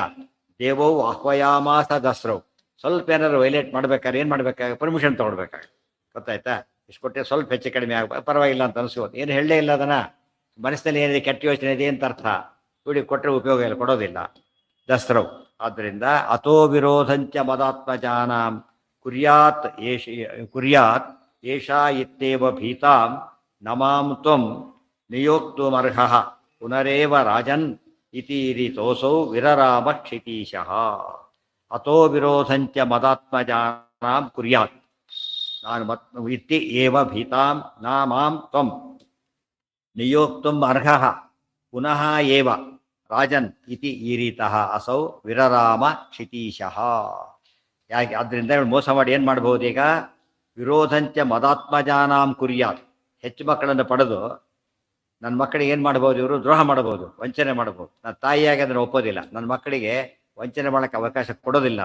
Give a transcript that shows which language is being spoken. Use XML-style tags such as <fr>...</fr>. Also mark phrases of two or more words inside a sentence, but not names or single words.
<kn>ದೇವವು ಆಹ್ವಯಾಮಾಸ ದಸ್ರವು, ಸ್ವಲ್ಪ ಏನಾದ್ರು ವೈಲೇಟ್ ಮಾಡ್ಬೇಕಾದ್ರೆ ಏನು ಮಾಡ್ಬೇಕಾಗ? ಪರ್ಮಿಷನ್ ತೊಗೊಳ್ಬೇಕಾಗ. ಗೊತ್ತಾಯ್ತಾ? ಇಷ್ಟು ಕೊಟ್ಟೆ ಸ್ವಲ್ಪ ಹೆಚ್ಚು ಕಡಿಮೆ ಆಗ ಪರವಾಗಿಲ್ಲ ಅಂತ ಅನಿಸ್ಬೋದು. ಏನು ಹೇಳಲೇ ಇಲ್ಲ ಅದನ್ನ, ಮನಸ್ಸಿನಲ್ಲಿ ಏನಿದೆ ಕೆಟ್ಟ ಯೋಚನೆ ಇದೆ ಅಂತ ಅರ್ಥ. ಇವ್ರಿಗೆ ಕೊಟ್ಟರೆ ಉಪಯೋಗ ಇಲ್ಲ, ಕೊಡೋದಿಲ್ಲ. ದಸ್ರವು. ಆದ್ದರಿಂದ</kn> <sa>ಅಥೋ ವಿರೋಧಂಚ ಮದಾತ್ಮಜಾನಾಂ ಕುರ್ಯಾತ್ ಏಷಾ ಇತ್ಯೇವ ಭೀತಾಂ ನಮಾಂ ತ್ವಂ ನಿಯೋಕ್ತುಮರ್ಹಃ ಪುನರೇವ ರಾಜನ್ ಇತಿ ರೀತೋಸೌ ವಿರರಾಮ ಕ್ಷಿತೀಶಃ. ಅಥೋ ವಿರೋಧಂಚ ಮದಾತ್ಮಜಾನಾಂ ಕುರ್ಯಾತ್, ನಾನು ಇತಿ ಏವ ಭೀತಾಂ ನ ಮಾಂ ತ್ವಂ ನಿಯೋಕ್ತುಂ ಅರ್ಹಃ ಪುನಃ ಏವ ರಾಜನ್ ಇತಿ ಈರೀತಃ ಅಸೌ ವಿರರಾಮ ಕ್ಷಿತೀಶಃ.</sa> <kn>ಯಾಕೆ? ಆದ್ದರಿಂದ ಇವಳು ಮೋಸ ಮಾಡಿ ಏನು ಮಾಡ್ಬೋದು? ಈಗ</kn> <sa>ವಿರೋಧಂಚ ಮದಾತ್ಮಜಾನಾಂ ಕುರ್ಯಾತ್,</sa> <kn>ಹೆಚ್ಚು ಮಕ್ಕಳನ್ನು ಪಡೆದು ನನ್ನ ಮಕ್ಕಳಿಗೆ ಏನು ಮಾಡ್ಬೋದು? ಇವರು ದ್ರೋಹ ಮಾಡ್ಬೋದು, ವಂಚನೆ ಮಾಡ್ಬೋದು. ನನ್ನ ತಾಯಿಯಾಗಿ ಅದನ್ನು ಒಪ್ಪೋದಿಲ್ಲ, ನನ್ನ ಮಕ್ಕಳಿಗೆ ವಂಚನೆ ಮಾಡೋಕ್ಕೆ ಅವಕಾಶ ಕೊಡೋದಿಲ್ಲ.</kn>